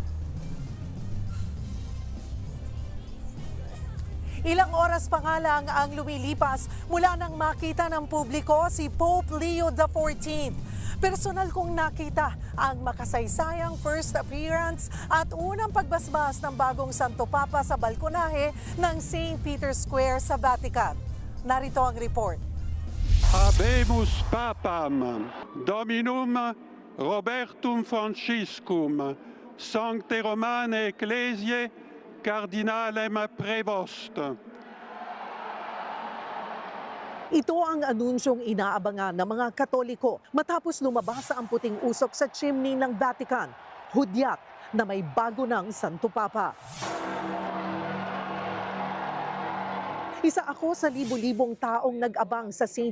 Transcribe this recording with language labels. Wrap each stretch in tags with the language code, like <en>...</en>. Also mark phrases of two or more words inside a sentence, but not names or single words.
<tl>Ilang oras pa nga lang ang lumilipas mula nang makita ng publiko si Pope Leo XIV. Personal kong nakita ang makasaysayang</tl> <en>first appearance</en> <tl>at unang pagbasbas ng bagong Santo Papa sa balkonahe ng St. Peter's Square sa Vatican. Narito ang report.</tl> <la>Habemus Papam, Dominum Robertum Franciscum, Sancte Romane Ecclesiae, Cardinalem Prevost.</la> <tl>Ito ang anunsyong inaabangan ng mga Katoliko matapos lumabas ang puting usok sa chimney ng Vatican. Hudyat na may bago ng Santo Papa. Isa ako sa libu-libong taong nag-abang sa St.</tl>